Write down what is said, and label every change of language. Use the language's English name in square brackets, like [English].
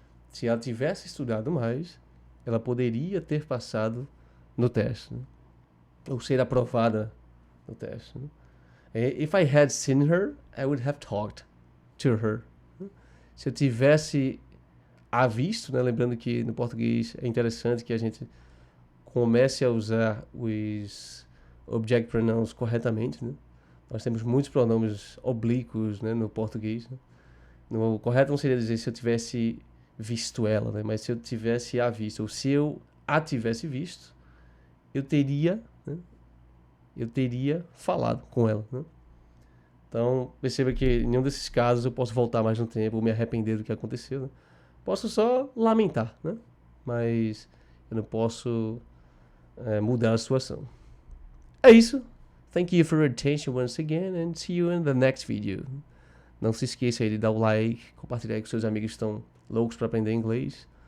[Portuguese] Se ela tivesse estudado mais, ela poderia ter passado no teste, né? Ou ser aprovada no teste, né? [English] If I had seen her, I would have talked to her. [Portuguese] Se eu tivesse a visto, né? Lembrando que no português é interessante que a gente comece a usar os object pronouns corretamente, né? Nós temos muitos pronomes oblíquos, né, no português, né? O correto não seria dizer se eu tivesse visto ela, né? Mas se eu tivesse a visto, ou se eu a tivesse visto, eu teria, né? Eu teria falado com ela, né? Então, perceba que em nenhum desses casos eu posso voltar mais no tempo ou me arrepender do que aconteceu, né? Posso só lamentar, né? Mas eu não posso mudar a situação. É isso. [English] Thank you for your attention once again and see you in the next video. [Portuguese] Não se esqueça aí de dar o like, compartilhar com seus amigos que estão loucos para aprender inglês.